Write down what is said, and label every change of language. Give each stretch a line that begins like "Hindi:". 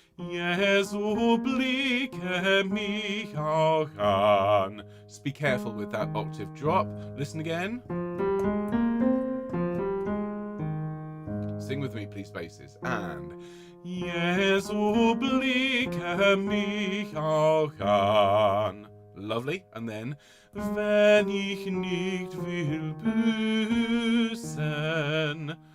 German: Jesu blicke mich auch an.
English: Just be careful with that octave drop. Listen again. Sing with me, please, basses.
German: And Jesu blicke mich auch an.
English: Lovely. And then
German: wenn ich nicht will büßen.